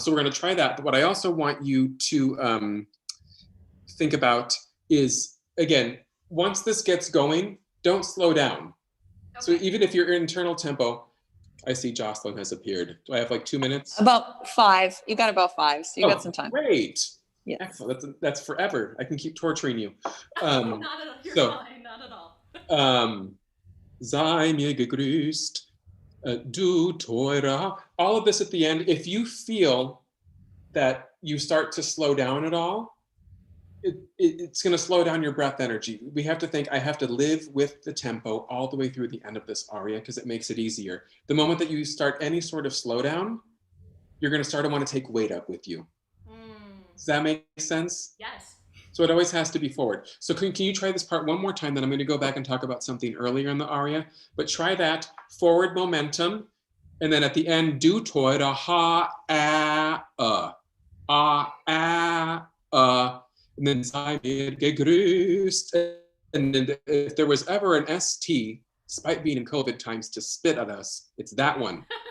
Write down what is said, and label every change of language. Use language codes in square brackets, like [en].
[en] So we're going to try that. But what I also want you to think about is, again, once this gets going, don't slow down. Okay. So even if your internal tempo, I see Jocelyn has appeared. Do I have like 2 minutes? About 5. You got about 5, so you got some time. Great. Yeah. Excellent. That's forever. I can keep torturing you. Not at all. You're fine. Not at all. [de] sei mir gegrüßt, du teurer. [en] All of this at the end, if you feel that you start to slow down at all, it's going to slow down your breath energy. We have to think, I have to live with the tempo all the way through the end of this aria because it makes it easier. The moment that you start any sort of slowdown, you're going to start to want to take weight up with you. Does that make sense? Yes. So it always has to be forward. So can you try this part one more time? Then I'm going to go back and talk about something earlier in the aria. But try that forward momentum. And then at the end, [de] du teuer, [en] ha, and then [de] sei mir gegrüßt. [en] And then if there was ever an ST, despite being in COVID times, to spit at us, it's that one.